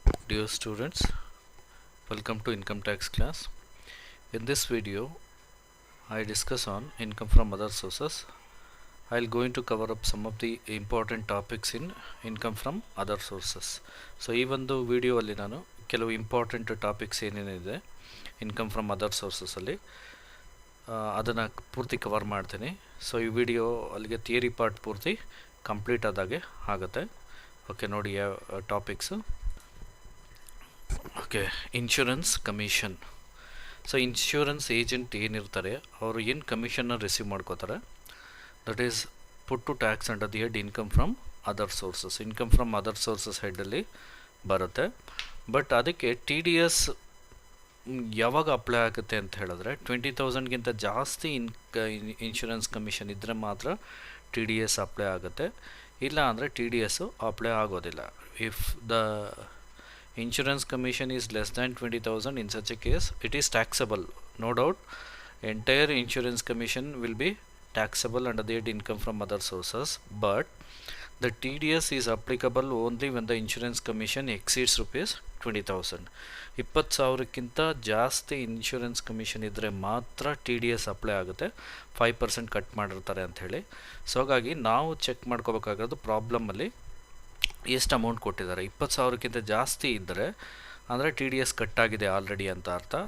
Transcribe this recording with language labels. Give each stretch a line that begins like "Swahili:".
English: Dear students, welcome to income tax class. In this video, I discuss on income from other sources. I'll going to cover up some of the important topics in income from other sources.
Kannada: So ಈ ಒಂದು video ಅಲ್ಲಿ ನಾನು ಕೆಲವು important topics ಏನೇನಿದೆ income from other sources ಅಲ್ಲಿ ಅದನ್ನು ಪೂರ್ತಿ cover ಮಾಡ್ತೀನಿ. ಸೊ ಈ ವಿಡಿಯೋ ಅಲ್ಲಿಗೆ ಥಿಯರಿ ಪಾರ್ಟ್ ಪೂರ್ತಿ ಕಂಪ್ಲೀಟ್ ಆದಾಗೆ ಆಗುತ್ತೆ. ಓಕೆ, ನೋಡಿ ಯಾವ topics. Okay, insurance commission. So insurance agent ಏನಿರ್ತಾರೆ ಅವರು ಏನು ಕಮಿಷನ್ನ ರಿಸೀವ್ ಮಾಡ್ಕೋತಾರೆ,
English: That is put to tax under the head income from other sources.
Kannada: Income from other sources ಹೆಡ್ಡಲ್ಲಿ ಬರುತ್ತೆ. ಬಟ್ ಅದಕ್ಕೆ ಟಿ ಡಿ ಎಸ್ ಯಾವಾಗ ಅಪ್ಲೈ ಆಗುತ್ತೆ ಅಂತ ಹೇಳಿದ್ರೆ 20,000ಗಿಂತ ಜಾಸ್ತಿ ಇನ್ಶೂರೆನ್ಸ್ ಕಮಿಷನ್ ಇದ್ದರೆ ಮಾತ್ರ ಟಿ ಡಿ ಎಸ್ ಅಪ್ಲೈ ಆಗುತ್ತೆ. ಇಲ್ಲ ಅಂದರೆ ಟಿ ಡಿ ಎಸ್ಸು ಅಪ್ಲೈ ಆಗೋದಿಲ್ಲ.
English: If the insurance commission is less than 20,000, in such a case it is taxable, no doubt. Entire insurance commission will be taxable under the income from other sources, but the TDS is applicable only when the insurance commission exceeds rupees 20,000.
Kannada: 20,000ಕ್ಕಿಂತ ಜಾಸ್ತಿ insurance commission ಇದ್ದರೆ ಮಾತ್ರ T D S apply ಆಗುತ್ತೆ. 5% cut ಮಾಡಿರ್ತಾರೆ ಅಂಥೇಳಿ. So ಹಾಗಾಗಿ ನಾವು check ಮಾಡ್ಕೋಬೇಕಾಗೋದು ಪ್ರಾಬ್ಲಮಲ್ಲಿ ಎಷ್ಟು amount ಕೊಟ್ಟಿದ್ದಾರೆ. 20,000ಕ್ಕಿಂತ ಜಾಸ್ತಿ ಇದ್ದರೆ ಅಂದರೆ ಟಿ ಡಿ ಎಸ್ ಕಟ್ಟಾಗಿದೆ ಆಲ್ರೆಡಿ ಅಂತ ಅರ್ಥ.